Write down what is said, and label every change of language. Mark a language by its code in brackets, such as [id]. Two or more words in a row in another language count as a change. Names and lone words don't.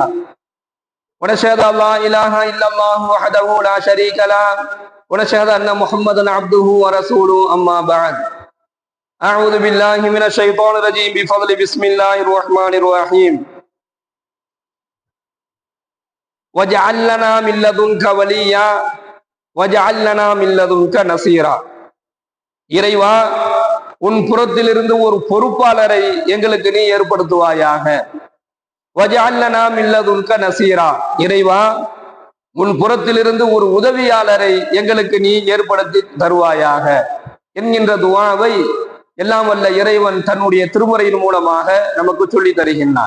[ar] ونشهد أن لا إله إلا الله وحده لا شريك له ونشهد أن محمدا عبده ورسوله أما بعد. أعوذ بالله من الشيطان الرجيم بفضل بسم الله الرحمن الرحيم. وجعل لنا من لدنك وليا وجعل لنا من لدنك نصيرا. [ta] இறைவா, உன் புறத்திலிருந்து ஒரு பொறுப்பாளரை எங்களுக்கு நீ ஏற்படுத்துவாயாக. [ar] واجعل لنا من لدنك نصيرا. [ta] இறைவா, உன் புறத்திலிருந்து ஒரு உதவியாளரை எங்களுக்கு நீ ஏற்படுத்தி தருவாயாக என்கின்ற துஆவை எல்லாம் வல்ல இறைவன் தன்னுடைய திருமுறையின் மூலமாக நமக்கு சொல்லி தருகின்றான்.